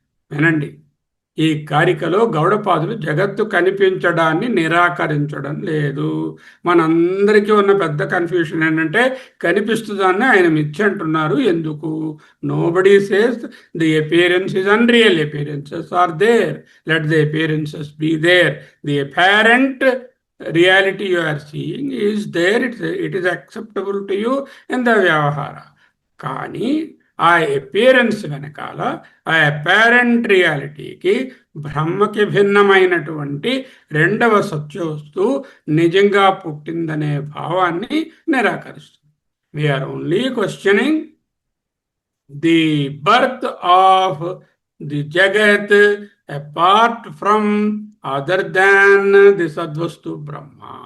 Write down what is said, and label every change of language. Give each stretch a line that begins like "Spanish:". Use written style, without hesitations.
Telugu: వినండి, ఈ కారికలో గౌడపాదులు జగత్తు కనిపించడాన్ని నిరాకరించడం లేదు. మనందరికీ ఉన్న పెద్ద కన్ఫ్యూషన్ ఏంటంటే కనిపిస్తుందాన్ని ఆయన మిథ్య అంటున్నారు. ఎందుకు?
English: Nobody says the appearance is unreal. Appearances are there, let the appearances be there. The apparent reality you are seeing is there, it is acceptable to you in the వ్యవహార.
Telugu: కానీ ఆ అపియరెన్స్ వెనకాల ఆ అపారెంట్ రియాలిటీకి బ్రహ్మకి భిన్నమైనటువంటి రెండవ సత్యవస్తువు నిజంగా పుట్టిందనే భావాన్ని నిరాకరిస్తుంది.
English: We are only questioning the birth of the జగత్ apart from other than the సద్వస్తు బ్రహ్మ.